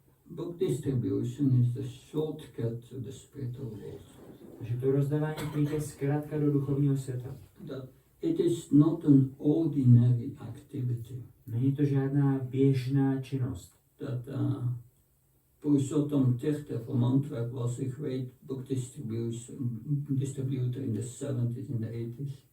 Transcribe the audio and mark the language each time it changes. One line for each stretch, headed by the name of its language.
English: book distribution is the shortcut to the spiritual world.
Czech: Takže to rozdávání knih je zkrátka do duchovního světa.
English: That it is not an ordinary activity.
Czech: Není to žádná běžná činnost.
English: That Purushottam Tirtha from Antwerp was a great book distributor in the 70s and the 80s.